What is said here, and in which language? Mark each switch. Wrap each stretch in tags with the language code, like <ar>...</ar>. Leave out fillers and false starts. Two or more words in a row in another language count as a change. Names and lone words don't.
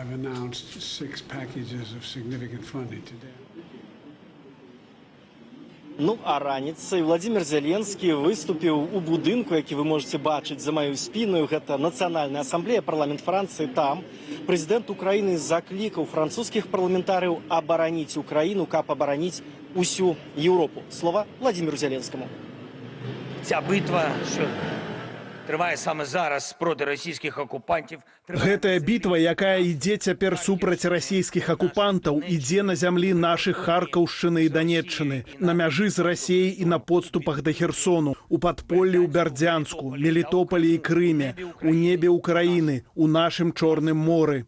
<be>Ну, а раніцай Владимир Зеленскі выступіў у будынку, які вы можете бачыць за маю спіну. Гэта Нацыянальная асамблея, парламент Францыі. Там прэзідэнт Украіны заклікаў французскіх парламентарыяў абараніць Украіну, каб абараніць усю Еўропу. Слова Владимиру Зеленскаму.</be> <uk>Ця битва, що триває саме зараз проти російських окупантів.</uk> <be>Гэтая бітва, якая ідзе цяпер супраць расійскіх акупантаў, ідзе на зямлі нашых Харкаўшчыны і Данеччыны, на мяжы з Расіяй і на подступах да Херсону, у падполлі ў Бярдзянску, Мелітополі і Крыме, у небе Украіны, у нашым Чорным моры.</be>